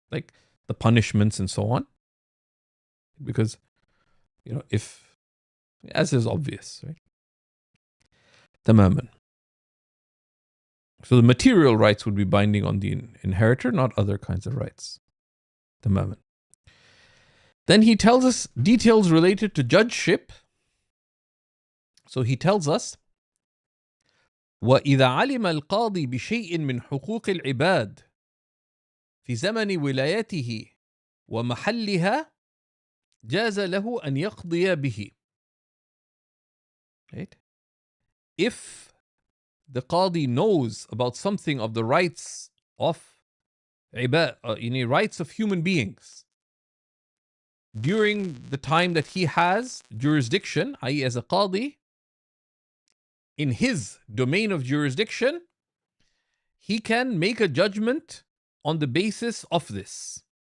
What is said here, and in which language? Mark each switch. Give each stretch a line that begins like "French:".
English: Like the punishments and so on. Because, if, as is obvious, right? Tamaman. So the material rights would be binding on the inheritor, not other kinds of rights. Tamaman. Then he tells us details related to judgeship. So he tells us,
Arabic: وَإِذَا عَلِمَ الْقَاضِي بِشَيْءٍ مِّنْ حُقُوقِ الْعِبَادِ في زمن ولايته ومحلها جاز له أن يقضي به.
English: Right? If the qadi knows about something of the rights of rights of human beings during the time that he has jurisdiction, i.e. as a qadi, in his domain of jurisdiction, he can make a judgment on the basis of this.